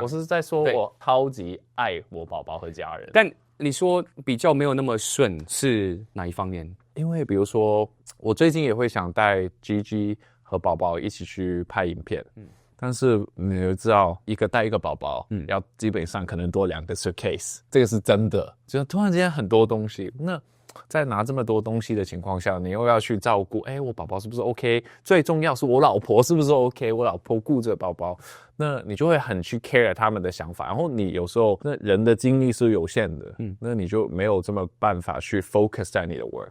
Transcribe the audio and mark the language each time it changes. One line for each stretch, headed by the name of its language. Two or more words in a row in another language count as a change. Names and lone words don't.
Chinese: 我是在說我超級愛我寶寶和家人。但你說比較沒有那麼順是哪一方面？因為比如說我最近也會想帶 Gigi 和寶寶一起去拍影片，但是你就知道一個帶一個寶寶，要基本上可能多2個 suitcase，這個是真的，就突然之間很多東西，那在拿这么多东西的情况下，你又要去照顾，我宝宝是不是 OK？最重要是我老婆是不是 OK？ 我老婆顾着宝宝，那你就会很去 care 他们的想法。然后你有时候那人的精力是有限的，那你就没有这么办法去 focus 在你的 work。